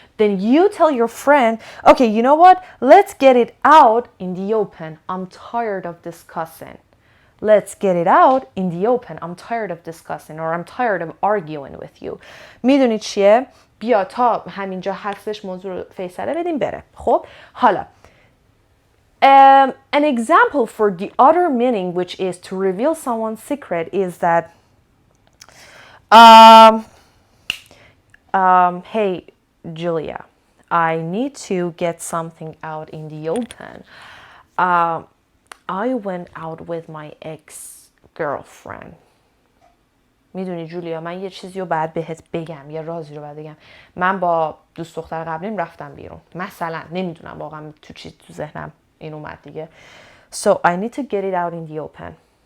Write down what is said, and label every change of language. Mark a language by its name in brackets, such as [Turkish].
[English] Then you tell your friend, okay, you know what? Let's get it out in the open. I'm tired of discussing. Let's get it out in the open. I'm tired of discussing or I'm tired of arguing with you. [Persian] میدونید چیه؟ بیا تا همینجا هستش موضوع رو فیصله بدیم بره. خب حالا [English] an example for the other meaning, which is to reveal someone's secret, is that hey Julia, I need to get something out in the open. I went out with my ex-girlfriend. [Persian] میدونی جولیا، من یه چیزی رو باید بهت بگم، یه رازی رو باید بگم. من با دوست دختر قبلیم رفتم بیرون. مثلا نمیدونم واقعا تو ذهنم این اومد دیگه. [English] So I need to get it out in the open.